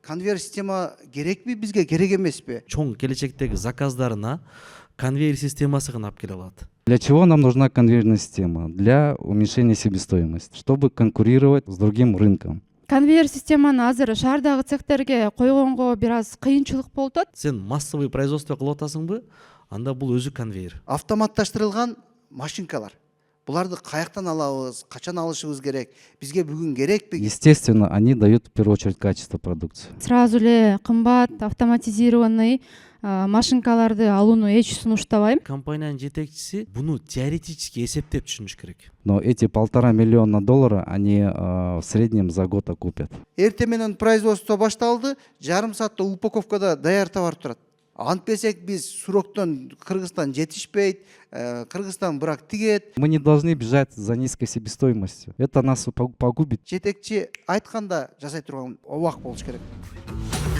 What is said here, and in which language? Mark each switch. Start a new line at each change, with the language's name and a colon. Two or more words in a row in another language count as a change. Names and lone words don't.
Kyrgyz: конвейер система керекпи бизге, керек эмеспи? Чоң келечектеги заказдарына конвейер системасы гана алып келе алат.
Russian: Для чего нам нужна конвейерная система? Для уменьшения себестоимости, чтобы конкурировать с другим рынком.
Kyrgyz: Конвейер системаны азыр шаардагы цехтерге койгонго бир аз кыйынчылык болуп атат. Сен
Russian: массовый производство
Kyrgyz: кылып атасыңбы? Анда бул өзү конвейер. Автоматташтырылган машинкалар. Буларды каяктан алабыз, качан алышыбыз керек? Бизге бүгүн керекпи?
Russian: Естественно, они дают в первую очередь качество продукции.
Kyrgyz: Сразу эле кымбат автоматизированный машинкаларды алууну эч сунуштабайм. Компаниянын жетекчиси буну теоретически эсептеп түшүнүш керек.
Russian: Но эти $1,5 миллиона они в среднем за год окупят.
Kyrgyz: Эртең менен производство башталды, жарым саатта упаковкада даяр товар турат. Антпесек биз суроктон Кыргызстан жетишпейт, Кыргызстан бирок тигет.
Russian: Мы не должны бежать за низкой себестоимостью. Это нас погубит.
Kyrgyz: Жетекчи айтканда жасай турган обак болуш керек.